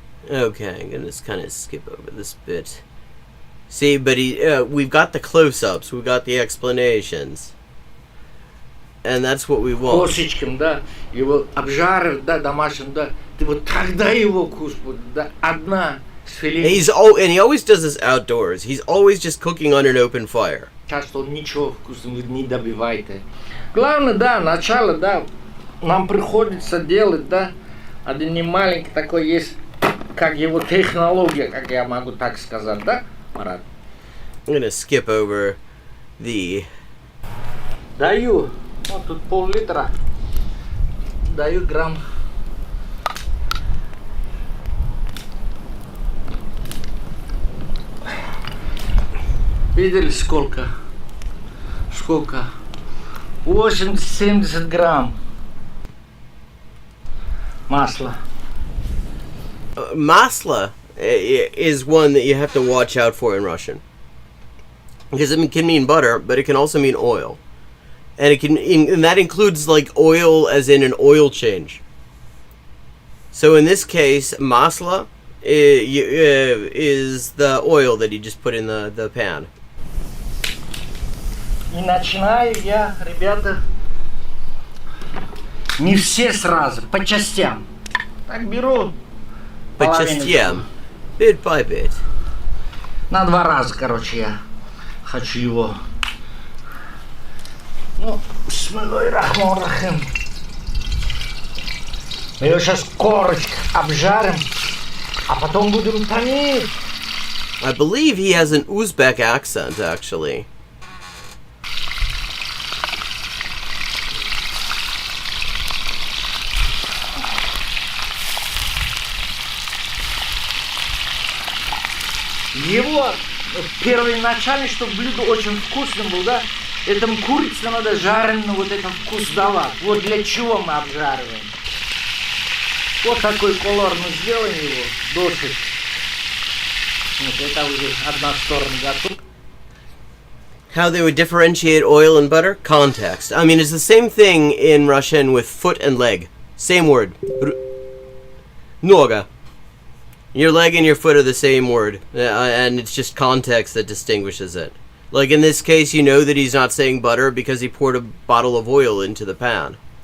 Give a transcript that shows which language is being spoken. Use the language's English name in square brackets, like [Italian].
[English] Okay, I'm gonna just kind of skip over this bit. See, but we've got the close-ups, we've got the explanations, and that's what we want. [Russian] косточком, да, его обжарив, да, домашним, да, ты вот тогда его вкус будет, да, одна с филе. [English] And he always does this outdoors. He's always just cooking on an open fire. [Russian] Часто он ничего вкусного не добивает. Главное, да, начало, да, нам приходится делать, да, один немаленький такой есть, как его технология, как я могу так сказать, да, Марат? [English] I'm gonna skip over the... [Russian] Даю, вот тут пол-литра, даю грамм. Видели сколько? Сколько? 80-70 грамм масла. [English] Masla is one that you have to watch out for in Russian. Because it can mean butter, but it can also mean oil. And and that includes like oil as in an oil change. So in this case, masla is the oil that you just put in the pan. [Russian] И начинаю я, ребята, не все сразу, по частям. Так беру [English] But just, yeah, bit by bit. [Russian] на 2 раза, короче, я хочу его. [Arabic] Ну, бисмиллахир-рахман-рахим. [Russian] Мы его сейчас корочка обжарим, а потом будем томить. [English] I believe he has an Uzbek accent, actually. [Russian] Его первоначально, чтобы блюдо очень вкусным было, да, этому курице надо жареный вот этот вкус давать. Вот для чего мы обжариваем. Вот такой колор мы сделаем его, досыть. Вот это уже одна сторона готова. [English] How they would differentiate oil and butter? Context. I mean, it's the same thing in Russian with foot and leg. Same word. Noga. Your leg and your foot are the same word, and it's just context that distinguishes it. Like in this case, you know that he's not saying butter because he poured a bottle of oil into the pan.